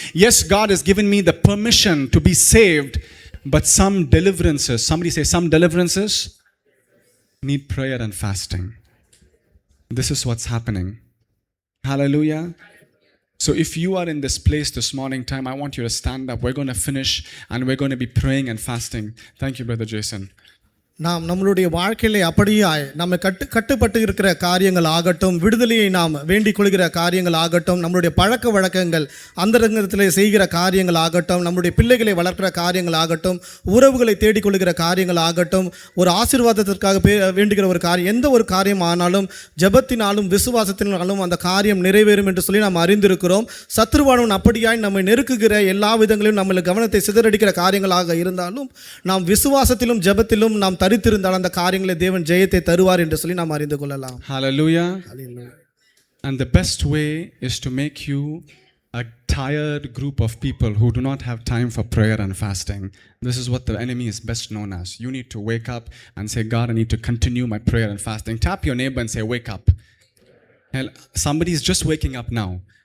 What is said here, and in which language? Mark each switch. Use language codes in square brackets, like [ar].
[en] Yes, God has given me the permission to be saved. But some deliverances, somebody say some deliverances need prayer and fasting. This is what's happening. Hallelujah. So if you are in this place this morning time, I want you to stand up. We're going to finish and we're going to be praying and fasting. Thank you, Brother Jason. [ta] நாம் நம்மளுடைய வாழ்க்கையிலே அப்படியாய் நம்ம கட்டுப்பட்டு இருக்கிற காரியங்கள் ஆகட்டும், விடுதலையை நாம் வேண்டிக் கொள்கிற காரியங்கள் ஆகட்டும், நம்மளுடைய பழக்க வழக்கங்கள் அந்தரங்கத்தில் செய்கிற காரியங்கள் ஆகட்டும், நம்முடைய பிள்ளைகளை வளர்க்கிற காரியங்கள் ஆகட்டும், உறவுகளை தேடிக்கொள்கிற காரியங்கள் ஆகட்டும், ஒரு ஆசீர்வாதத்திற்காக வேண்டுகிற ஒரு காரியம், எந்த ஒரு காரியம் ஆனாலும் ஜெபத்தினாலும் விசுவாசத்தினாலும் அந்த காரியம் நிறைவேறும் என்று சொல்லி நாம் அறிந்திருக்கிறோம். சத்ருவானவன் அப்படியாய் நம்மை நெருக்குகிற எல்லா விதங்களிலும் நம்மளை கவனத்தை சிதறடிக்கிற காரியங்களாக இருந்தாலும் நாம் விசுவாசத்திலும் ஜெபத்திலும் நாம் தரித்திருந்தால் அந்த காரியங்களை தேவன் ஜெயத்தை தருவார் என்று சொல்லி நாம் அறிந்து கொள்ளலாம். [en] Hallelujah. Hallelujah. And the best way is to make you a tired group of people who do not have time for prayer and fasting. This is what the enemy is best known as. You need to wake up and say, God, I need to continue my prayer and fasting. Tap your neighbor and say, wake up. Hell, somebody is just waking up now.